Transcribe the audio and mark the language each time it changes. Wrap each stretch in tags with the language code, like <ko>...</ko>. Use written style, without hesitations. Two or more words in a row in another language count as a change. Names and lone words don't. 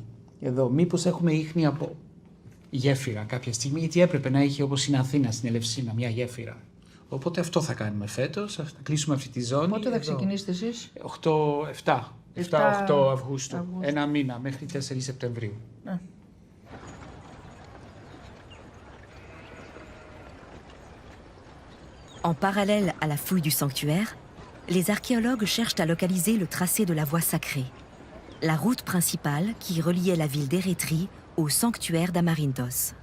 <el>Εδώ, μήπως έχουμε ίχνη από γέφυρα κάποια στιγμή, γιατί έπρεπε να έχει όπως είναι Αθήνα στην Ελευσίνα, μια γέφυρα. Οπότε αυτό θα κάνουμε φέτος, θα κλείσουμε αυτή τη ζώνη. Πότε θα ξεκινήσετε εσείς? 7-8 Αυγούστου. Ένα μήνα, μέχρι 4 Σεπτεμβρίου. Ναι.</el> <fr>En parallèle à la fouille du sanctuaire, les archéologues cherchent à localiser le tracé de la voie sacrée, la route principale qui reliait la ville d'Érétrie au sanctuaire d'Amarinthos.</fr>